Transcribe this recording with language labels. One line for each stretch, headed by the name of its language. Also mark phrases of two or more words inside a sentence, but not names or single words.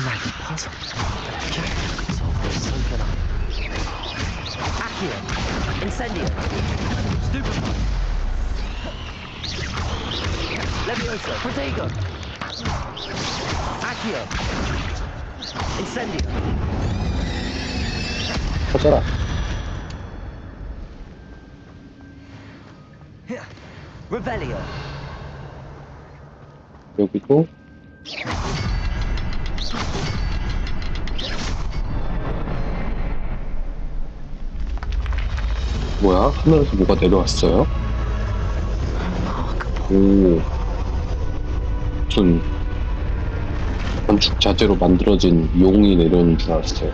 English: puzzle, but if Jackdaw can solve it, so can I. Accio! Incendio! Stupefy! Levioso! Protego! Accio! Incendio!
Korean: 터져라.
English: Revelio!
Korean: 여기도 뭐야? 하늘에서 뭐가 내려왔어요? 오, 무슨 건축 자재로 만들어진 용이 내려오는 줄 알았어요.